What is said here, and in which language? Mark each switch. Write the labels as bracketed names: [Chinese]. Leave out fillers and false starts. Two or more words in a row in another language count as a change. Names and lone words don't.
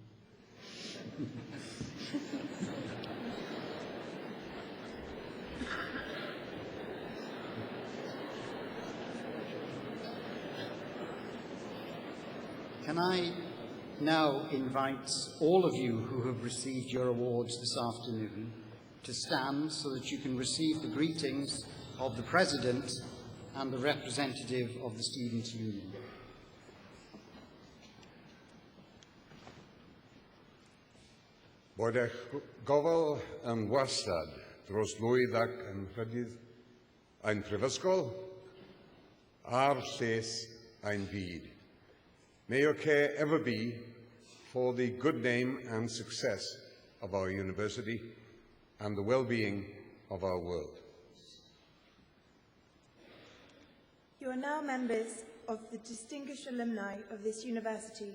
[English] Can I now invite all of you who have received your awards this afternoon to stand so that you can receive the greetings of the President and the representative of the Students' Union. [Welsh] Bod eich gofal yn wastad dros lwydd ac yn rhydydd ein prifysgol a'r lles ein byd. [English] May your care ever be for the good name and success of our university and the well-being of our world. You are now members of the distinguished alumni of this university.